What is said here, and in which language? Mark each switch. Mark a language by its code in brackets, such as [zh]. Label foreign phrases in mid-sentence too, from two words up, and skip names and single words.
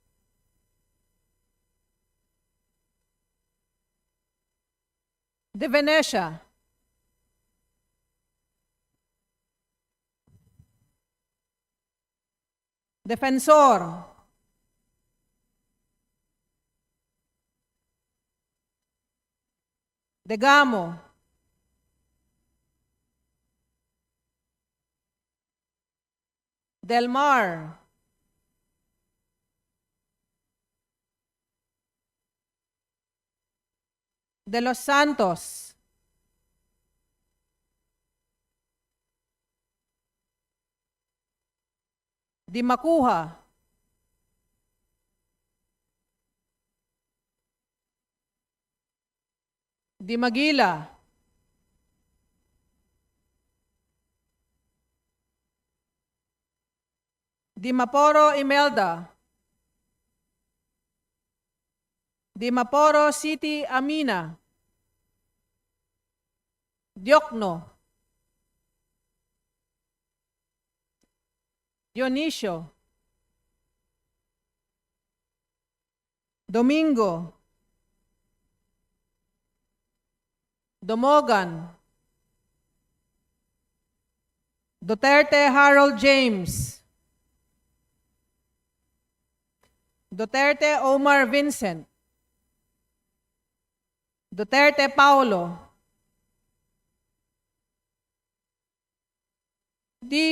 [tl] De Venecia, Defensor, De Gamo, Del Mar, De Los Santos, Di Makuha, Di Magila, Di Maporo Imelda, Di Maporo City Amina, Diokno, Dionisio, Domingo, Domogan, Duterte Harold James, Duterte Omar Vincent, Duterte Paulo, D.